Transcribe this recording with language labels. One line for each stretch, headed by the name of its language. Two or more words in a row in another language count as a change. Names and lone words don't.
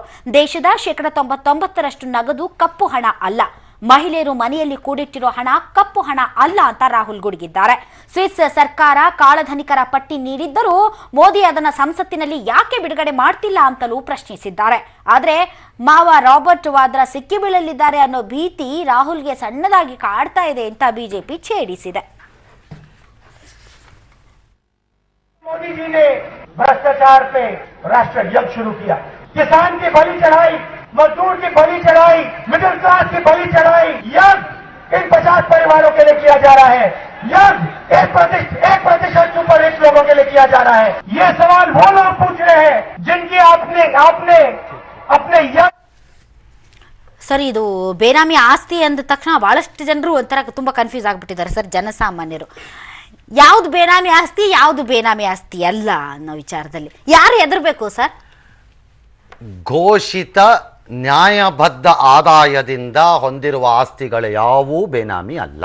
Kannada: ದೇಶದ 99% ನಗದು ಕಪ್ಪು ಹಣ ಅಲ್ಲ, ಮಹಿಳೆಯರು ಮನೆಯಲ್ಲಿ ಕೂಡಿಟ್ಟಿರೋ ಹಣ ಕಪ್ಪು ಹಣ ಅಲ್ಲ ಅಂತ ರಾಹುಲ್ ಗುಡುಗಿದ್ದಾರೆ. ಸ್ವಿಸ್ ಸರ್ಕಾರ ಕಾಳಧನಿಕರ ಪಟ್ಟಿ ನೀಡಿದ್ದರೂ ಮೋದಿ ಅದನ್ನ ಸಂಸತ್ತಿನಲ್ಲಿ ಯಾಕೆ ಬಿಡುಗಡೆ ಮಾಡ್ತಿಲ್ಲ ಅಂತಲೂ ಪ್ರಶ್ನಿಸಿದ್ದಾರೆ. ಆದ್ರೆ ಮಾವ ರಾಬರ್ಟ್ ವಾದ್ರಾ ಸಿಕ್ಕಿ ಬೀಳಲಿದ್ದಾರೆ ಅನ್ನೋ ಭೀತಿ ರಾಹುಲ್ಗೆ ಸಣ್ಣದಾಗಿ ಕಾಡ್ತಾ ಇದೆ ಅಂತ ಬಿಜೆಪಿ ಛೇಡಿಸಿದೆ.
Hindi: मोदी जी ने भ्रष्टाचार पे राष्ट्र यज्ञ शुरू किया. किसान की बलि चढ़ाई, मजदूर की बलि चढ़ाई,
English: middle class
Hindi: की बलि चढ़ाई. यज्ञ इन 50 परिवारों के लिए किया जा रहा है. यज्ञ 1%
English: super rich
Hindi: लोगों के लिए किया जा रहा है. ये सवाल वो लोग पूछ रहे हैं जिनकी आपने अपने यज्ञ.
Kannada: ಸರ್, ಇದು ಬೇನಾಮಿ ಆಸ್ತಿ ಅಂದ ತಕ್ಷಣ ಬಹಳಷ್ಟು ಜನರು ಒಂಥರ ತುಂಬಾ ಕನ್ಫ್ಯೂಸ್ ಆಗ್ಬಿಟ್ಟಿದ್ದಾರೆ ಸರ್, ಜನಸಾಮಾನ್ಯರು. ಯಾವ್ದು ಬೇನಾಮಿ ಆಸ್ತಿ, ಯಾವ್ದು ಬೇನಾಮಿ ಆಸ್ತಿ ಅಲ್ಲ ಅನ್ನೋ ವಿಚಾರದಲ್ಲಿ ಯಾರು ಹೆದರ್ಬೇಕು ಸರ್? ಘೋಷಿತ ನ್ಯಾಯಬದ್ಧ ಆದಾಯದಿಂದ ಹೊಂದಿರುವ ಆಸ್ತಿಗಳು ಯಾವುವು ಬೇನಾಮಿ ಅಲ್ಲ.